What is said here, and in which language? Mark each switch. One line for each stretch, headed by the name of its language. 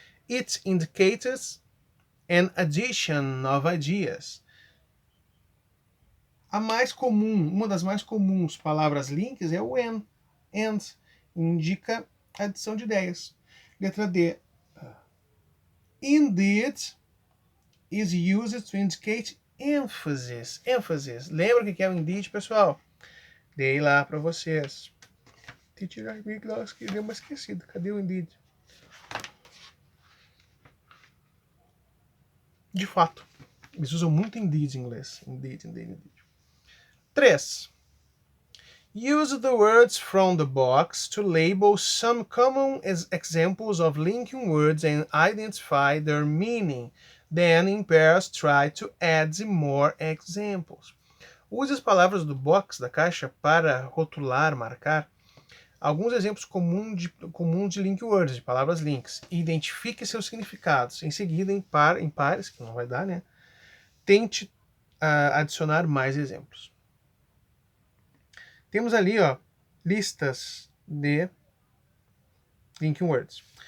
English: It indicates an addition of ideas.
Portuguese: A mais comum, uma das mais comuns palavras links é o and. Indica adição de ideias. Letra D.
English: Indeed is used to indicate emphasis. Emphasis.
Portuguese: Lembra o que é o indeed, pessoal? Dei lá para vocês. Teacher, deu uma esquecida. Cadê o indeed? De fato, eles usam muito indeed em inglês.
English: Indeed. 3. Use the words from the box to label some common examples of linking words and identify their meaning. Then, in pairs, try to add more examples.
Portuguese: Use as palavras do box, da caixa, para rotular, marcar alguns exemplos comuns de link words, de palavras links. E identifique seus significados. Em seguida, em pares, que não vai dar, né? Tente adicionar mais exemplos. Temos ali, ó, listas de linking words.